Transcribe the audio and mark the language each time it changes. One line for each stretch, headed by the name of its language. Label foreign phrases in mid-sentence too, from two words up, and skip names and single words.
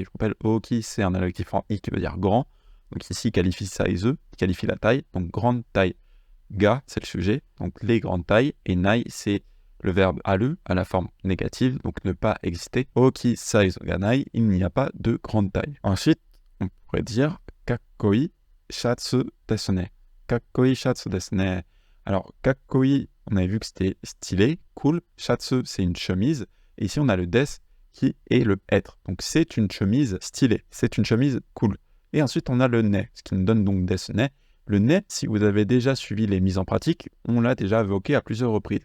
French: Je rappelle, oki, c'est un adjectif en i qui veut dire grand. Donc ici, qualifie saizu, qualifie la taille. Donc grande taille. Ga, c'est le sujet. Donc les grandes tailles. Et nai, c'est le verbe aru à la forme négative, donc ne pas exister.
Japanese: 大きいサイズがない,
French: il n'y a pas de grande taille. Ensuite, on pourrait dire
Japanese: かっこいいシャツですね. かっこいいシャツですね.
French: Alors, kakkoi, on avait vu que c'était stylé, cool. Shatsu, c'est une chemise. Et ici, on a le des qui est le être. Donc, c'est une chemise stylée. C'est une chemise cool. Et ensuite, on a le ne, ce qui nous donne donc
Japanese: ですね.
French: Le ne, si vous avez déjà suivi les mises en pratique, on l'a déjà évoqué à plusieurs reprises.